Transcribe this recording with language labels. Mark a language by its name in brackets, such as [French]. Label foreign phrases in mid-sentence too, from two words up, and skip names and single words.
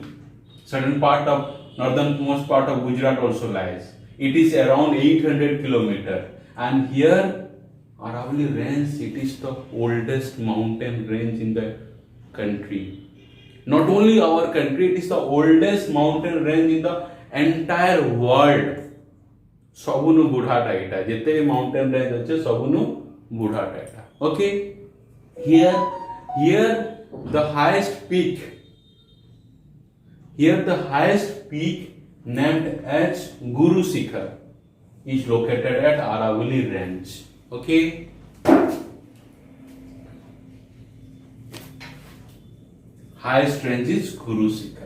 [English] Certain part of northernmost part of Gujarat also lies. It is around 800 kilometer. And here Aravalli range, it is the oldest mountain range in the country. Not only our country, it is the oldest mountain range in the entire world. [Odia] ସବୁନୁ ବୁଢ଼ାଟା ଏଟା ଯେତେ [English] mountain range [Odia] ଅଛି ସବୁନୁ ବୁଢ଼ାଟା ଏଟା. [English] Okay, here the highest peak named as Guru Shikhar is located at Aravalli range. Okay, highest range is Guru Shikhar.